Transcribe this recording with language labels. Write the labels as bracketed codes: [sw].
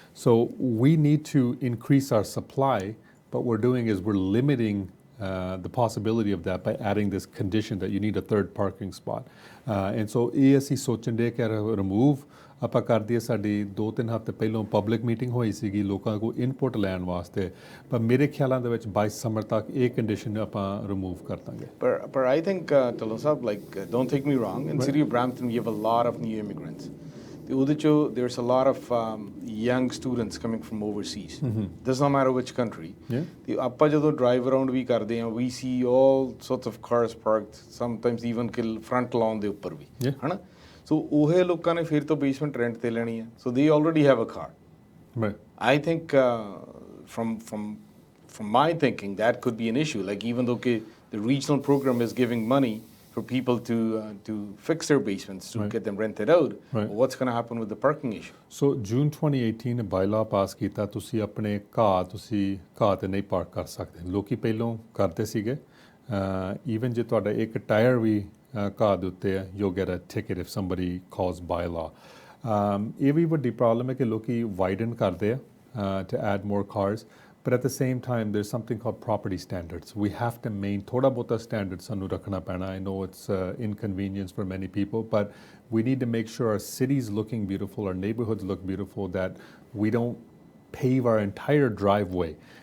[en] so we need to increase our supply, but what doing is we're limiting the possibility of that by adding this condition that you need a third parking spot, and so [pa] ਇਹ ਅਸੀਂ ਸੋਚਣ ਦੇ ਕਿ remove ਆਪਾਂ ਕਰ ਦਈਏ। ਸਾਡੀ 2-3 ਹਫ਼ਤੇ ਪਹਿਲਾਂ ਪਬਲਿਕ ਮੀਟਿੰਗ ਹੋਈ ਸੀਗੀ ਲੋਕਾਂ ਕੋਲ ਇਨਪੁਟ ਲੈਣ ਵਾਸਤੇ, ਪਰ ਮੇਰੇ ਖਿਆਲਾਂ ਦੇ ਵਿੱਚ 22 ਸਮਰ ਤੱਕ ਇਹ ਕੰਡੀਸ਼ਨ ਆਪਾਂ ਰਿਮੂਵ ਕਰ ਦਾਂਗੇ। ਪਰ [en] I think Dhillon Sahib, like don't take me wrong, in city of Brampton we have a lot of new immigrants, [pa] ਤੇ ਉਹਦੇ 'ਚੋਂ [en] there's a lot of young students coming from overseas, does not matter which country, [pa] ਤੇ ਆਪਾਂ ਜਦੋਂ drive around ਵੀ ਕਰਦੇ ਹਾਂ [en] we see all sorts of cars parked, sometimes even front lawn [pa] ਦੇ ਉੱਪਰ ਵੀ, ਹੈ ਨਾ। ਸੋ ਉਹ ਲੋਕਾਂ ਨੇ ਫਿਰ ਤੋਂ ਬੇਸਮੈਂਟ ਰੈਂਟ 'ਤੇ ਲੈਣੀ ਹੈ, [en] so they already have a car, right? I think from from my thinking, that could be an issue. Like even though the regional program is giving money for people to fix their basements, to get them rented out, what's going to happen with the parking issue? [pa] So June 2018 bylaw ਪਾਸ ਕੀਤਾ ਤੁਸੀਂ ਆਪਣੇ ਘਾਹ ਤੇ ਨਹੀਂ park ਕਰ ਸਕਦੇ ਲੋਕੀ ਪਹਿਲੋਂ ਕਰਦੇ ਸੀਗੇ ਈਵਨ ਜੇ ਤੁਹਾਡਾ ਇੱਕ ਟਾਇਰ ਵੀ ਘਾਹ ਦੇ ਉੱਤੇ ਹੈ [en] you'll get a ticket if somebody calls bylaw [pa] ਇਹ ਵੀ ਵੱਡੀ ਪ੍ਰੋਬਲਮ ਹੈ ਕਿ ਲੋਕੀ ਵਾਈਡਨ ਕਰਦੇ ਆ [en] to add more cars. But at the same time, there's something called property standards. We have to maintain [pa] thoda bahota standards sanu rakhna paina. [en] I know it's inconvenience for many people, but we need to make sure our cities looking beautiful, our neighborhoods look beautiful, that we don't pave our entire driveway.